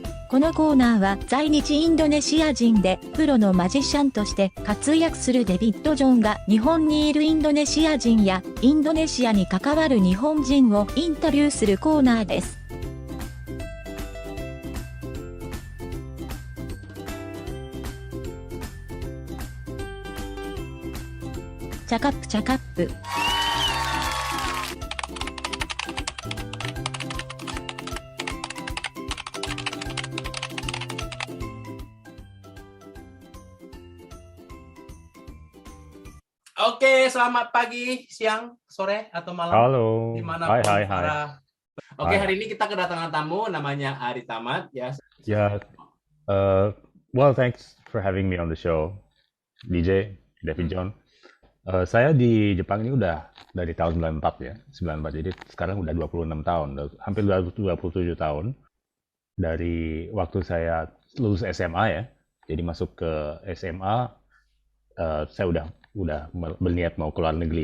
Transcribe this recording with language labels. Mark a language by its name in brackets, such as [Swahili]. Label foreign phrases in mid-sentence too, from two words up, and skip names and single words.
[Japanese] このコーナーは在日インドネシア人でプロのマジシャンとして活躍するデビッド・ジョンが日本にいるインドネシア人やインドネシアに関わる日本人をインタビューするコーナーです。チャカップチャカップ。 [Indonesian] Oke, selamat pagi, siang, sore, atau malam. Halo. Dimanapun Hai. para. Oke, hari ini kita kedatangan tamu namanya Ari Tamad ya. Yeah. [English] Well, thanks for having me on the show, DJ David John. [Indonesian] Saya di Jepang ini udah dari tahun 94 ya, 94. Jadi sekarang udah 26 tahun, hampir 27 tahun. Dari waktu saya lulus SMA ya, jadi masuk ke SMA, saya udah berniat mau keluar negeri.